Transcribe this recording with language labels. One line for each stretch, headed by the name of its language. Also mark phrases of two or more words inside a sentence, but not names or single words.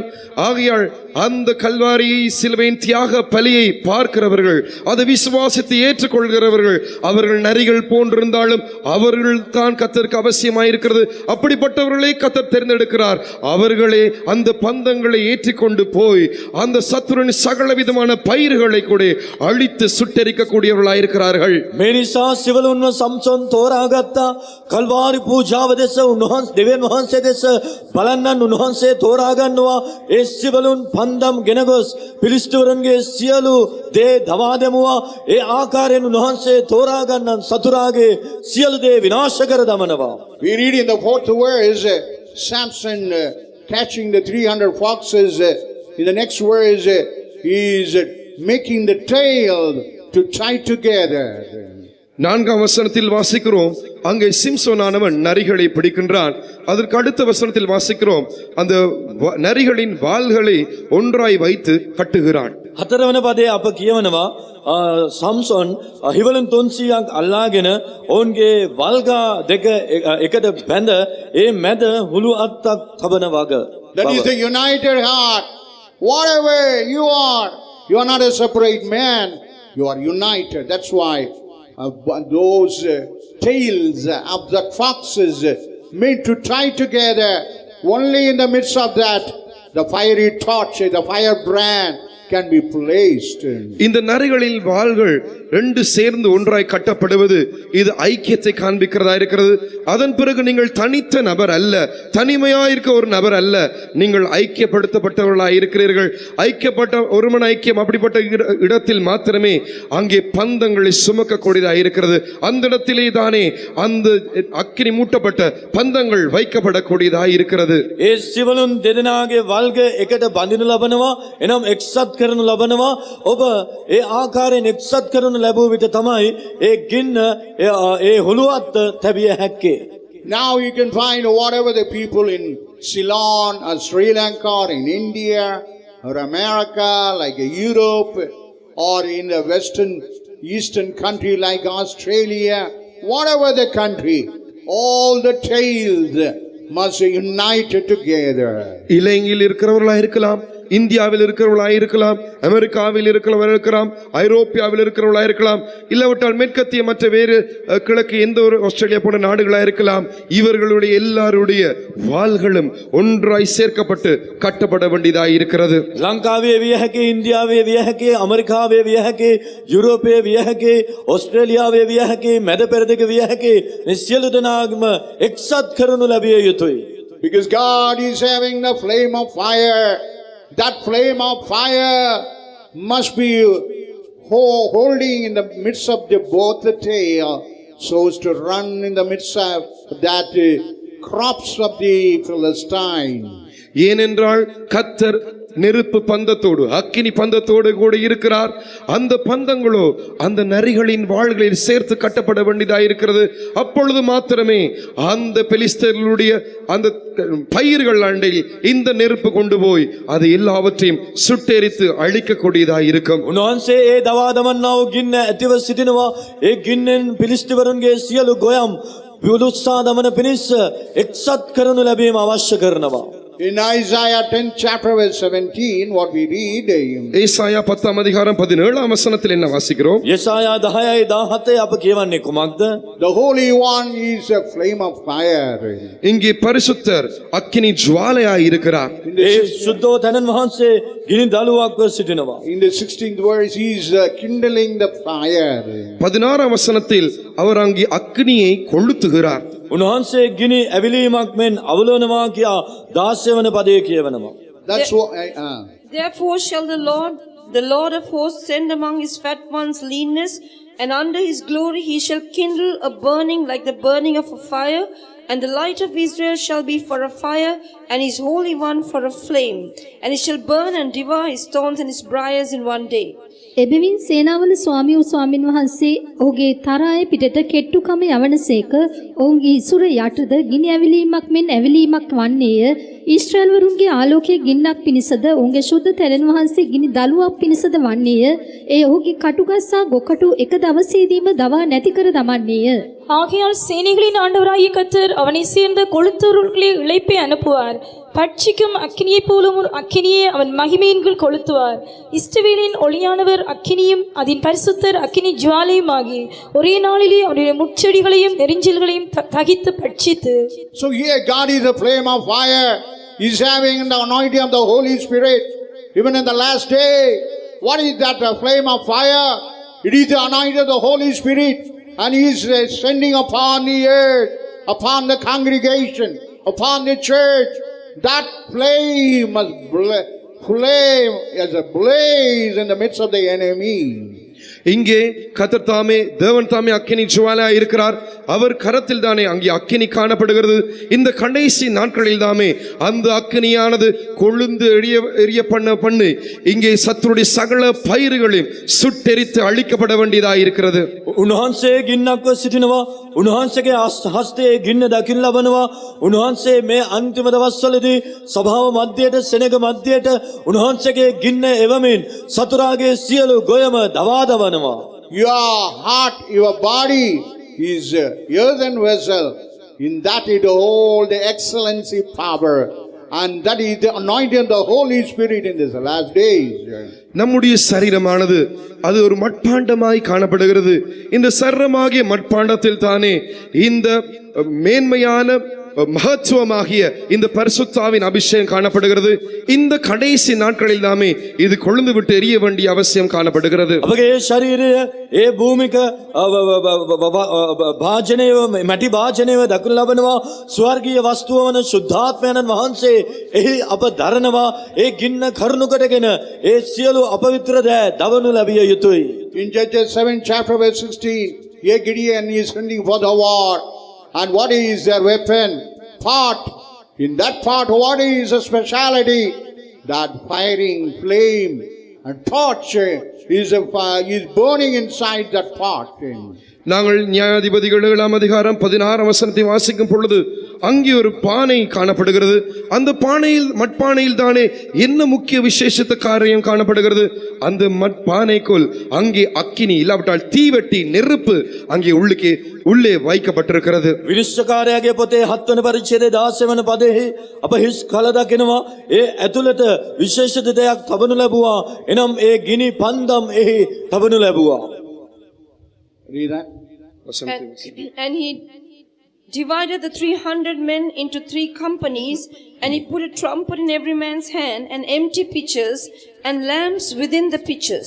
Tamil: ஆகையால் அந்த கல்வாரி சிலுவையின் தியாக பலியை பார்க்கிறவர்கள், அதை விசுவாசித்து ஏற்றுக்கொள்கிறவர்கள், அவர்கள் நரிகள் போன்றிருந்தாலும் அவர்கள் தான் கர்த்தருக்கு அவசியமாயிருக்கிறது. அப்படிப்பட்டவர்களை கர்த்தர் தேர்ந்தெடுக்கிறார். அவர்களே அந்த பந்தங்களை ஏற்றிக்கொண்டு போய் அந்த சத்துருவின் சகல விதமான பயிர்களை கூட அழித்து சுட்டெரிக்கக்கூடியவர்களாயிருக்கிறார்கள்.
Sinhala: මේ නිසා සිවලුන්ව සම්සොන් තෝරාගත්තා. කල්වාරි පූජාව දෙස උන්වහන්සේ දෙවියන් වහන්සේ දෙස බලන්නන් උන්වහන්සේ තෝරා ගන්නවා. ඒ සිවලුන් පන්දම් ගෙන ගොස් පිලිස්තුවරුන්ගේ සියලු දේ දවා දැමුවා. ඒ ආකාරයෙන් උන්වහන්සේ තෝරා ගන්නන් සතුරාගේ සියලු දේ විනාශ කර දමනවා.
English: We read in the 4th verse, Samson catching the 300 foxes. In the next verse, he is making the tail to tie together.
Tamil: 4ஆம் வசனத்தில் வாசிக்கிறோம், அங்கே சிம்சோனானவன் நரிகளை பிடிக்கின்றான். அதற்கு அடுத்த வசனத்தில் வாசிக்கிறோம், அந்த நரிகளின் வால்களை ஒன்றாய் வைத்து கட்டுகிறான்.
Sinhala: 4වන පදයේ අප කියවනවා, සම්සොන් හිවලුන් 300ක් අල්ලාගෙන ඔවුන්ගේ වල්ගා දෙක එකට බැඳ ඒ මැද හුළු අත්තක් තබන වග.
English: That is the united heart. Whatever you are not a separate man, you are united. That's why those tails of the foxes made to tie together. Only in the midst of that, the fiery torch, the firebrand can be placed.
Tamil: இந்த நரிகளில் வாள்கள் ரெண்டு சேர்ந்து ஒன்றாய் கட்டப்படுவது இது ஐக்கியத்தை காண்பிக்கிறதா இருக்கிறது. அதன் பிறகு நீங்கள் தனித்த நபர் அல்ல, தனிமையாயிருக்க ஒரு நபர் அல்ல, நீங்கள் ஐக்கியப்படுத்தப்பட்டவர்களாய் இருக்கிறீர்கள். ஐக்கியப்பட்ட ஒருமன ஐக்கியம் அப்படிப்பட்ட இடத்தில் மாத்திரமே அங்கே பந்தங்களை சுமக்கக்கூடியதாக இருக்கிறது. அந்த இடத்திலே தானே அந்த அக்கினி மூட்டப்பட்ட பந்தங்கள் வைக்கப்படக்கூடியதாக இருக்கிறது.
Sinhala: ඒ සිවලුන් දෙදෙනාගේ වල්ග එකට බඳිනු ලබනවා, එනම් එක්සත් කරනු ලබනවා. ඔබ ඒ ආකාරයෙන් එක්සත් කරනු ලැබුව විට තමයි ඒ ගින්න ඒ හොළුවත් තැබිය හැක්කේ.
English: Now you can find whatever the people in Ceylon or Sri Lanka or in India or America, like Europe, or in the western eastern country like Australia, whatever the country, all the tales must be united together.
Tamil: இலங்கையில் இருக்கிறவர்களாக இருக்கலாம், இந்தியாவில் இருக்கிறவர்களாக இருக்கலாம், அமெரிக்காவில் இருக்கிறவர்களாக இருக்கலாம், ஐரோப்பியாவில் இருக்கிறவர்களாக இருக்கலாம், இல்லாவிட்டால் மேற்கத்திய மற்ற வேறு கிழக்கு எந்த ஒரு ஆஸ்திரேலியா போன்ற நாடுகளாக இருக்கலாம். இவர்களுடைய எல்லாருடைய வாள்களும் ஒன்றாய் சேர்க்கப்பட்டு கட்டப்பட வேண்டியதாக இருக்கிறது.
Sinhala: ලංකාවේ විය හැකි, ඉන්දියාවේ විය හැකි, ඇමරිකාවේ විය හැකි, යුරෝපයේ විය හැකි, ඕස්ට්‍රේලියාවේ විය හැකි, මැද පෙරදිග විය හැකි, මේ සියලු දෙනාගම එක්සත් කරනු ලැබිය යුතුයි.
English: Because God is having the flame of fire. That flame of fire must be holding in the midst of both the tail, so as to run in the midst of that crops of the Philistine.
Tamil: ஏனென்றால் கர்த்தர் நெருப்பு பந்தத்தோடு அக்கினி பந்தத்தோடு கூட இருக்கிறார். அந்த பந்தங்களோ அந்த நரிகளின் வாள்களில் சேர்த்து கட்டப்பட வேண்டியதாக இருக்கிறது. அப்பொழுது மாத்திரமே அந்த பெலிஸ்தர்களுடைய அந்த பயிர்கள் அண்டையில் இந்த நெருப்பு கொண்டு போய் அது எல்லாவற்றையும் சுட்டெரித்து அழிக்கக்கூடியதாக இருக்கும்.
Sinhala: උන්වහන්සේ ඒ දවා දමන්නා වූ ගින්න ඇතිව සිටිනවා. ඒ ගින්නෙන් පිලිස්තිවරුන්ගේ සියලු ගොයම් විදුත්සා දමන පිණිස එක්සත් කරනු ලැබීම අවශ්‍ය කරනවා.
English: In Isaiah 10th chapter verse 17, what we read,
Tamil: ஏசாயா 10ஆம் அதிகாரம் 17ஆம் வசனத்தில் என்ன வாசிக்கிறோம்?
Sinhala: யெசாயா 10:17 අප කියවන්නේ කුමක්ද?
English: the Holy One is a flame of fire.
Tamil: இங்கே பரிசுத்தர் அக்கினி ஜுவாலையாய் இருக்கிறார்.
Sinhala: ඒ සුද්ධෝ තනන් වහන්සේ ගිනි දළුවක්ව සිටිනවා.
English: In the 16th verse, he is kindling the fire.
Tamil: 16ஆம் வசனத்தில் அவர் அங்கே அக்கினியை கொளுத்துகிறார்.
Sinhala: උන්වහන්සේ ගිනි ඇවිලීමක් මෙන් අවලවනවා කියා 16 වන පදයේ කියවනවා.
English: That's what Therefore shall the Lord of hosts, send among his fat ones leanness, and under his glory he shall kindle a burning like the burning of a fire, and the light of Israel shall be for a fire, and his Holy One for a flame, and he shall burn and devour his thorns and his briars in one day.
Sinhala: එබැවින් සේනාවල ස්වාමී වූ ස්වාමින් වහන්සේ ඔහුගේ තරාය පිටට කෙට්ටුකම යවනසේක ඔවුන්ගේ ඉසුර යටද ගිනි ඇවිලීමක් මෙන් ඇවිලීමක් වන්නේය. ඊශ්‍රායල්වරුන්ගේ ආලෝකයේ ගින්නක් පිණිසද ඔවුන්ගේ ශුද්ධ තෙරණ වහන්සේ ගිනි දළුවක් පිණිසද වන්නේය. ඒ ඔහුගේ කටුගස්සා ගොකටු එක දවසේදීම දවා නැති කර දමන්නේය.
Tamil: ஆகையால் சேனைகளின் ஆண்டவராகிய கர்த்தர் அவனை சேர்ந்த கொளுத்தவர்களே இளைப்பை அனுப்புவார். பட்சிக்கும் அக்கினியை போலும் ஒரு அக்கினியை அவன் மகிமையின்கள் கொளுத்துவார். இஸ்ரவேலின் ஒளியானவர் அக்கினியும் அதன் பரிசுத்தர் அக்கினி ஜுவாலையுமாகி ஒரே நாளிலே அவருடைய முட்செடிகளையும் நெரிஞ்சில்களையும் தகித்து பட்சித்து.
English: So here God is a flame of fire. He is having the anointing of the Holy Spirit. Even in the last day, what is that flame of fire? It is the anointing of the Holy Spirit, and he is sending upon the earth, upon the congregation, upon the church. That flame must flame as a blaze in the midst of the enemy.
Tamil: இங்கே கர்த்தர் தாமே தேவன் தாமே அக்கினி ஜுவாலையாய் இருக்கிறார். அவர் கரத்தில் தானே அங்கே அக்கினி காணப்படுகிறது. இந்த கடைசி நாட்களில் தாமே அந்த அக்கினியானது கொழுந்து எரிய பண்ணி இங்கே சத்துருடைய சகல பயிர்களையும் சுட்டெரித்து அழிக்கப்பட வேண்டியதாக இருக்கிறது.
Sinhala: උන්වහන්සේ ගින්නක්ව සිටිනවා. උන්වහන්සේගේ හස්තයේ ගින්න දකින්න ලබනවා. උන්වහන්සේ මේ අන්තිම දවස්වලදී සභාව මැදයට සෙනග මැදයට උන්වහන්සේගේ ගින්න එවමින් සතුරාගේ සියලු ගොයම දවා දවනවා.
English: Your heart, your body is earthen vessel. In that it holds the excellency power, and that is the anointing of the Holy Spirit in this last days.
Tamil: நம்முடைய சரீரமானது அது ஒரு மட்பாண்டமாய் காணப்படுகிறது. இந்த சரீரமாகிய மட்பாண்டத்தில் தானே இந்த மேன்மையான மகத்துவமாகிய இந்த பரிசுத்தாவின் அபிஷேகம் காணப்படுகிறது. இந்த கடைசி நாட்களில் தாமே இது கொழுந்து விட்டு எரிய வேண்டிய அவசியம் காணப்படுகிறது.
Sinhala: අපගේ ශරීරය ඒ භූමික භාජනයව මැටි භාජනයව දක්වනු ලබනවා. ස්වර්ගීය වස්තුව වන ශුද්ධාත්මයන්න් වහන්සේ එහි අප දරනවා. ඒ ගින්න කරුණු කොටගෙන ඒ සියලු අපවිත්‍ර දෑ දවනු ලැබිය යුතුයි.
English: In Judges 7 chapter verse 16, here Gideon is sending for the war. And what is their weapon? Pot. In that pot, what is the speciality? That firing flame and torch is burning inside that pot.
Tamil: நாங்கள் நியாயாதிபதிகள் 7ஆம் அதிகாரம் 16ஆம் வசனத்தை வாசிக்கும் பொழுது அங்கே ஒரு பானை காணப்படுகிறது. அந்த பானையில் மட்பானையில் தானே என்ன முக்கிய விசேஷத்த காரியம் காணப்படுகிறது? அந்த மட்பானைக்குள் அங்கே அக்கினி இல்லாவிட்டால் தீவெட்டி நெருப்பு அங்கே உள்ளே வைக்கப்பட்டிருக்கிறது.
Sinhala: විනිශ්චයකාරයාගේ පොතේ 7 වන පරිච්ඡේදයේ 16 වන පදයේ අප හිස් කල දකිනවා. ඒ ඇතුළත විශේෂිත දෙයක් තබනු ලැබුවා. එනම් ඒ ගිනි පන්දම් එහි තබනු ලැබුවා.
English: Read that. And he divided the 300 men into 3 companies, and he put a trumpet in every man's hand, and empty pitchers and lamps within the pitchers.